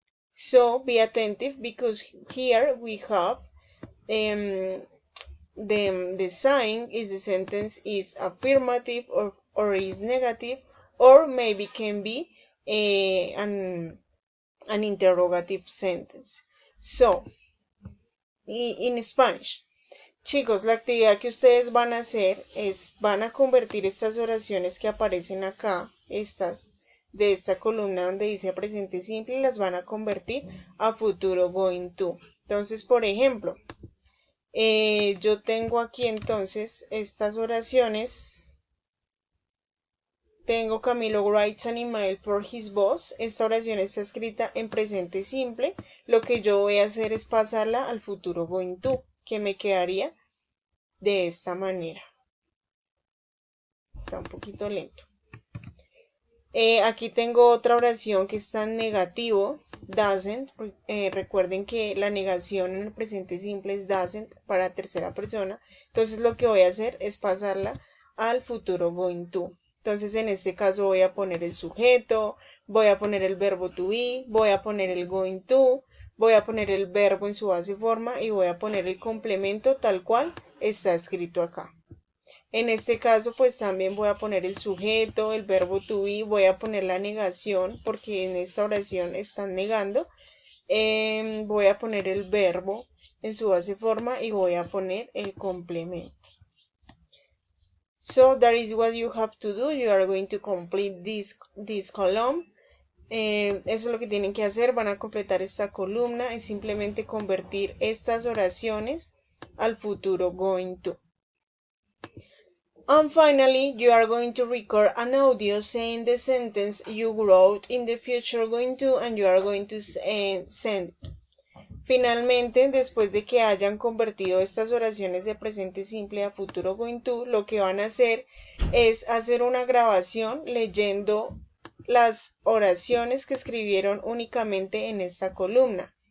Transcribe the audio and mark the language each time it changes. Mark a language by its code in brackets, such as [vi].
[en] So be attentive because here we have the sign is the sentence is affirmative or is negative, or maybe can be an interrogative sentence. So, in Spanish, [es] chicos, la actividad que ustedes van a hacer es, van a convertir estas oraciones que aparecen acá, estas de esta columna donde dice presente simple, las van a convertir a futuro going to. Entonces, por ejemplo, yo tengo aquí entonces estas oraciones. Tengo [en] Camilo writes an email for his boss. [es] Esta oración está escrita en presente simple. Lo que yo voy a hacer es pasarla al futuro going to, que me quedaría de esta manera. Está un poquito lento. Aquí tengo otra oración que está en negativo, doesn't. Recuerden que la negación en el presente simple es doesn't para tercera persona. Entonces lo que voy a hacer es pasarla al futuro going to. Entonces en este caso voy a poner el sujeto, voy a poner el verbo to be, voy a poner el going to, voy a poner el verbo en su base forma y voy a poner el complemento tal cual está escrito acá. En este caso, pues también voy a poner el sujeto, el verbo to be, voy a poner la negación porque en esta oración están negando. Voy a poner el verbo en su base forma y voy a poner el complemento. [en] So that is what you have to do. You are going to complete this column. [es] Eso es lo que tienen que hacer. Van a completar esta columna. Es simplemente convertir estas oraciones al futuro going to. [en] And finally, you are going to record an audio saying the sentence you wrote in the future going to and you are going to send it. [es] Finalmente, después de que hayan convertido estas oraciones de presente simple a futuro going to, lo que van a hacer es hacer una grabación leyendo las oraciones que escribieron únicamente en esta columna.